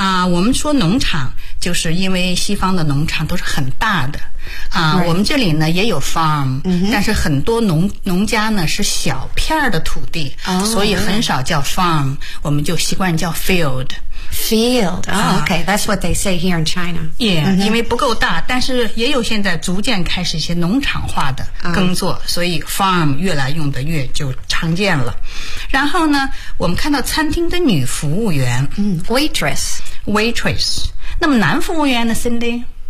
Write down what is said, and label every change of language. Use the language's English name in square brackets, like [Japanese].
[Chinese] 我们说农场就是因为西方的农场都是很大的 right. 我们这里呢也有 farm、 mm-hmm. 但是很多 农家呢是小片的土地、 oh, 所以很少叫 farm、 right. 我们就习惯叫 field、 [English] oh, okay, that's what they say here in China yeah,、mm-hmm. [Chinese] 因为不够大，但是也有现在逐渐开始一些农场化的耕作、oh. 所以 farm 越来用的越就常见了。然后呢我们看到餐厅的女服务员、 [English] mm, Waitress [Chinese] 那么男服务员呢 Cindy?